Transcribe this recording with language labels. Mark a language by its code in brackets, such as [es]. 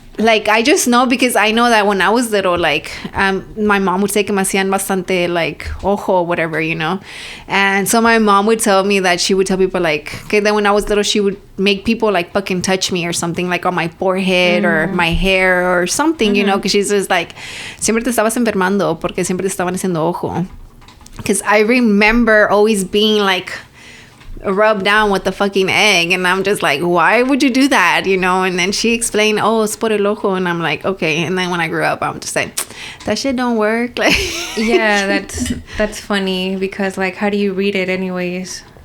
[en] Like, I just know because I know that when I was little, like, my mom would say [es] que me hacían bastante, [en] like, ojo, whatever, you know? And so my mom would tell me that she would tell people, like, okay, then when I was little, she would make people, like, fucking touch me or something, like, on my forehead or my hair or something, you know? Because she's just like, [es] siempre te estabas enfermando porque siempre te estaban haciendo ojo. [en] Because I remember always being, like, rubbed down with the fucking egg, and I'm just like, why would you do that, you know? And then she explained, oh, it's [es] por el ojo, [en] and I'm like, okay. And then when I grew up, I'm just like, that shit don't work. Like, yeah, that's funny because, like, how do you read it anyways?